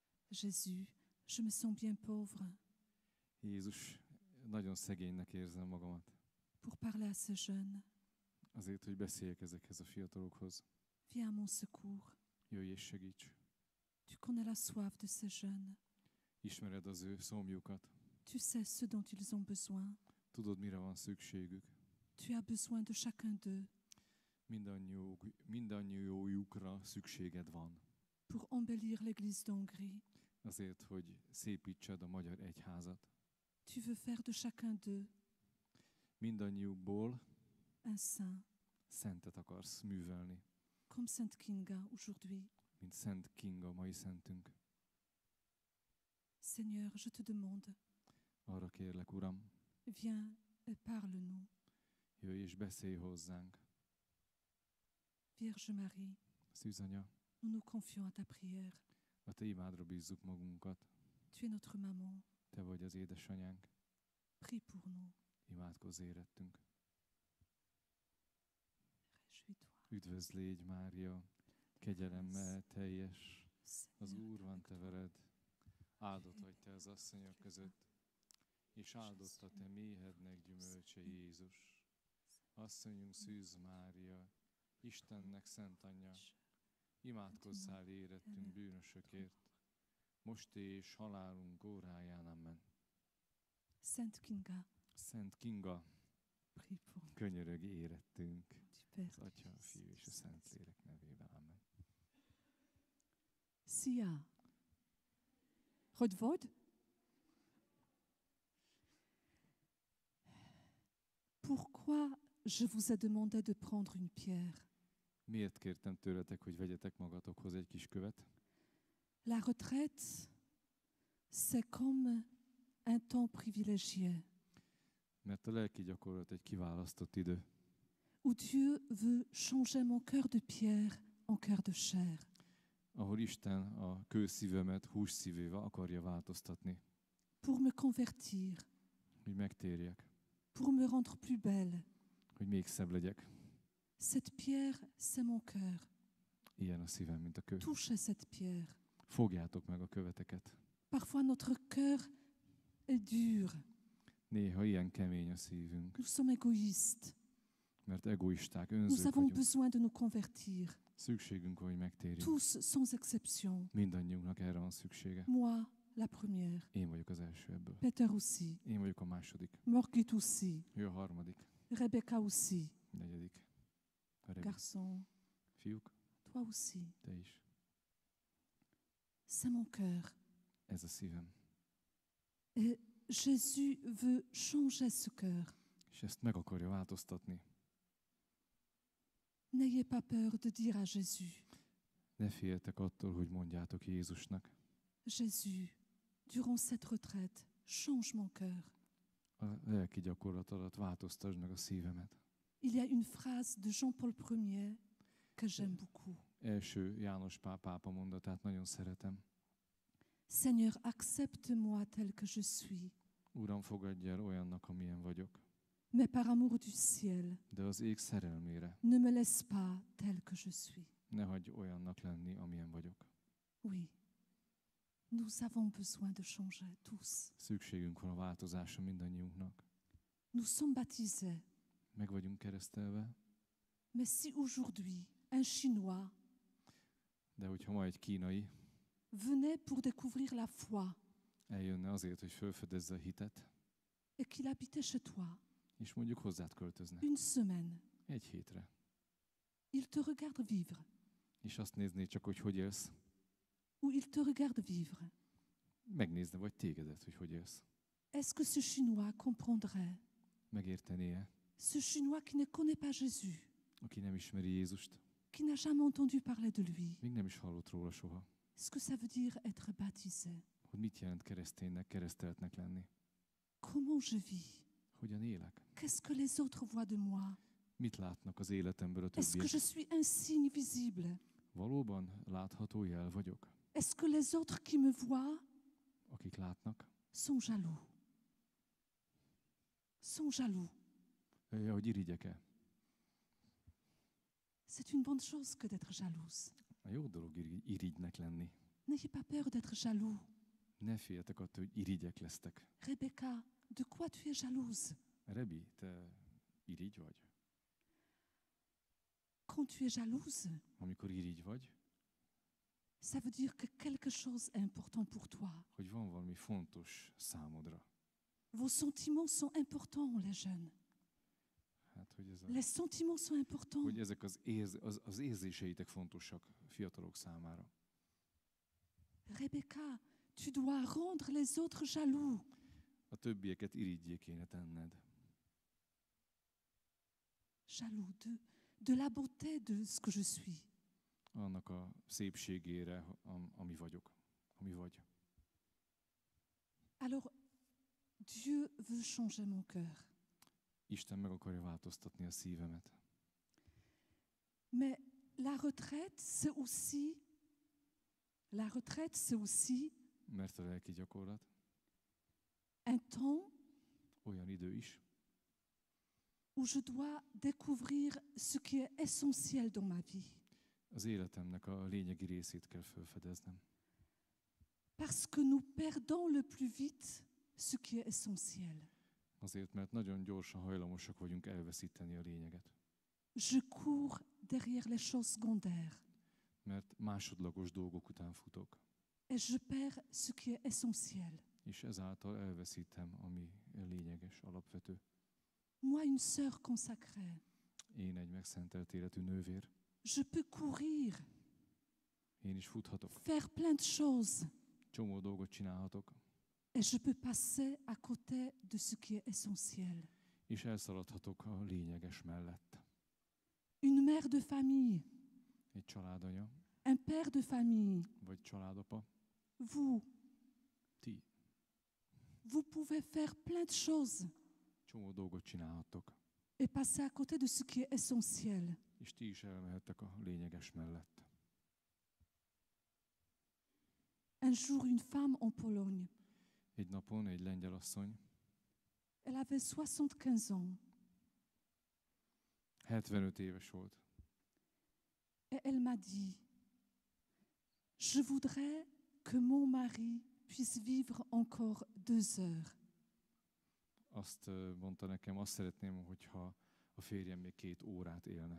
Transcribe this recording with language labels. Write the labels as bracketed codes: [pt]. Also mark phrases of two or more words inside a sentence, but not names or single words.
[fr] Jésus, je me sens bien pauvre [hu] Jézus, nagyon szegénynek érzem magamat. [fr] pour parler à ce jeune. [hu] Azért, hogy beszéljek ezekhez a fiatalokhoz. [fr] Viens à mon secours. [hu] Jöjj és segíts. [fr] Tu connais la soif de ces jeunes. [hu] Ismered az ő szomjukat. [fr] Tu sais ce dont ils ont besoin. [hu] Tudod, mire van szükségük. [fr] Tu as besoin de chacun d'eux [hu] Mindannyiójukra szükséged van. [fr] pour embellir l'église d'Hongrie. [hu] Azért, hogy szépítsed a magyar egyházat. [fr] Tu veux faire de chacun d'eux [hu] Mindannyiukból [fr] un saint, [hu] szentet akarsz művelni, [fr] comme Sainte Kinga aujourd'hui. [hu] mint Szent Kinga, mai szentünk. [fr] Seigneur, je te demande, [hu] Arra kérlek, Uram, [fr] viens et parle-nous. [hu] jöjj és beszélj hozzánk. [fr] Vierge Marie, [hu] Szűz Anya, [fr] nous nous confions à ta prière. [hu] a Te imádra bízzuk magunkat. [fr] Tu es notre maman. [hu] Te vagy az édesanyánk. [fr] Prie pour nous. [hu] Imádkozz érettünk. [fr] Réjouis-toi. [hu] Üdvözl légy, Mária, kegyelemmel teljes, az [fr] Seigneur, [hu] Úr van te veled. Áldott vagy te az asszonyok között, és áldott a te méhednek gyümölcse Jézus. Asszonyunk Szűz Mária, Istennek szent anyja, imádkozzál érettünk bűnösökért, most és halálunk óráján, amen. [fr] Sainte Kinga, [hu] Szent Kinga, [fr] prie pour nous. [hu] könyörög érettünk, [fr] Du Père, [hu] az Atya, a Fiú és a Szentlélek nevében, amen. Sia. Hogy vagy? [fr] Pourquoi je vous ai demandé de prendre une pierre? [hu] Miért kértem tőletek, hogy vegyetek magatokhoz egy kis követ? [fr] La retraite, c'est comme un temps privilégié [hu] Mert a lelki gyakorlat egy kiválasztott idő, [fr] où Dieu veut changer mon cœur de pierre en cœur de chair. [hu] ahol Isten a kőszívemet hússzívével akarja változtatni, [fr] Pour me convertir, [hu] hogy megtérjek, [fr] pour me rendre plus belle. [hu] hogy még szebb legyek. [fr] Cette pierre, c'est mon cœur. [hu] Ilyen a szívem, mint a kő. [fr] Touchez cette pierre. [hu] Fogjátok meg a követeket. [fr] Parfois, notre cœur est dur. [hu] Néha ilyen kemény a szívünk, [fr] Nous sommes égoïstes. [hu] mert egoisták, [fr] Nous [hu] önzők [fr] avons [hu] vagyunk. [fr] besoin de nous convertir. [hu] Szükségünk van, hogy megtérjünk. [fr] Tous, sans exception. [hu] Mindannyiunknak erre van szüksége. [fr] Moi, la première. [hu] Én vagyok az első ebből. [fr] Peter aussi. [hu] Én vagyok a második. [fr] Morgit aussi. [hu] Ő a harmadik. [fr] Rebecca aussi. [hu] Negyedik. A Rebi. [fr] Garçon, [hu] Fiúk, [fr] toi aussi. [hu] te is. [fr] C'est mon cœur. [hu] Ez a szívem. [fr] Et Jésus veut changer ce cœur. [hu] És ezt meg akarja változtatni. [fr] N'ayez pas peur de dire à Jésus, [hu] Ne féljetek attól, hogy mondjátok Jézusnak. [fr] Jésus, durant cette retraite, change mon cœur. [hu] A lelki gyakorlat alatt változtasd meg a szívemet. [fr] Il y a une phrase de Jean-Paul Ier que j'aime beaucoup. [hu] Első János Pál pápa mondatát nagyon szeretem. [fr] Seigneur, accepte-moi tel que je suis, [hu] Uram, fogadj el olyannak, amilyen vagyok. [fr] mais par amour du ciel, [hu] De az ég szerelmére [fr] ne me laisse pas tel que je suis. [hu] ne hagyj olyannak lenni, amilyen vagyok. [fr] Oui, nous avons besoin de changer tous. [hu] Szükségünk van a változásra mindannyiunknak. [fr] Nous sommes baptisés, [hu] Meg vagyunk keresztelve, [fr] mais si aujourd'hui un Chinois [hu] de hogyha ma egy kínai [fr] venait pour découvrir la foi [hu] eljönne azért, hogy felfedezze a hitet, [fr] et qu'il habitait chez toi [hu] és mondjuk hozzád költözne [fr] une semaine, [hu] egy hétre, [fr] il te regarde vivre, [hu] és azt nézné csak, hogy élsz, [fr] ou il te regarde vivre, [hu] megnézne vagy tégedet, hogy élsz. [fr] est-ce que ce Chinois comprendrait? [hu] Megértené-e, [fr] Ce Chinois qui ne connaît pas Jésus, [hu] aki nem ismeri Jézust, [fr] qui n'a jamais entendu parler de lui, [hu] még nem is hallott róla soha, [fr] ce que ça veut dire être baptisé? [hu] hogy mit jelent kereszténynek, kereszteltnek lenni. [fr] Comment je vis? [hu] Hogyan élek? [fr] Qu'est-ce que les autres voient de moi? [hu] Mit látnak az életemből a [fr] Est-ce que [hu] többiek? [fr] je suis un signe visible? [hu] Valóban látható jel vagyok? [fr] Est-ce que les autres qui me voient [hu] Akik látnak, [fr] sont jaloux? Sont jaloux. [hu] hogy irigyek-e? [fr] C'est une bonne chose que d'être jalouse. [hu] A jó dolog irigynek lenni. [fr] N'ayez pas peur d'être jaloux. [hu] Ne féljetek attól, hogy irigyek lesztek. [fr] Rebecca, de quoi tu es jalouse? [hu] Rebi, te irigy vagy? [fr] Quand tu es jalouse, [hu] Amikor irigy vagy, [fr] ça veut dire que quelque chose est important pour toi. [hu] hogy van valami fontos számodra. [fr] Vos sentiments sont importants, les jeunes. [hu] Hát, hogy, [fr] Les sentiments sont importants. [hu] hogy ezek az érzéseitek fontosak fiatalok számára. [fr] Rebecca, tu dois rendre les autres jaloux. [hu] A többieket irigyé kéne tenned. [fr] Jaloux de la beauté de ce que je suis. [hu] Annak a szépségére, ami vagyok, ami vagy. [fr] Alors, Dieu veut changer mon cœur. [hu] Isten meg akarja változtatni a szívemet. [fr] Mais la retraite, c'est aussi [hu] Mert a lelki gyakorlat [fr] un temps [hu] olyan idő is, [fr] où je dois découvrir ce qui est essentiel dans ma vie. [hu] az életemnek a lényegi részét kell felfedeznem. [fr] Parce que nous perdons le plus vite ce qui est essentiel. [hu] Azért, mert nagyon gyorsan hajlamosak vagyunk elveszíteni a lényeget. [fr] Je cours derrière les choses secondaires [hu] Mert másodlagos dolgok után futok. [fr] et je perds ce qui est essentiel. [hu] És ezáltal elveszítem, ami lényeges, alapvető. [fr] Moi, une sœur consacrée, [hu] Én egy megszentelt életű nővér. [fr] je peux courir, [hu] Én is futhatok. [fr] faire plein de choses [hu] Csomó dolgot csinálhatok. [fr] et je peux passer à côté de ce qui est essentiel. [hu] És elszaladhatok a lényeges mellett. [fr] Une mère de famille, [hu] Egy családanya, [fr] un père de famille, [hu] vagy családapa. [fr] vous [hu] Ti [fr] pouvez faire plein de choses [hu] csomó dolgot csinálhattok. [fr] et passer à côté de ce qui est essentiel. [hu] És ti is elmehettek a lényeges mellett. [fr] Un jour, une femme en Pologne, [hu] Egy napon egy lengyel asszony, [fr] elle avait 75 ans [hu] 75 éves volt, [fr] et elle m'a dit, je voudrais que mon mari puisse vivre encore 2 heures. [hu] azt mondta nekem, azt szeretném, hogyha a férjem még 2 órát élne.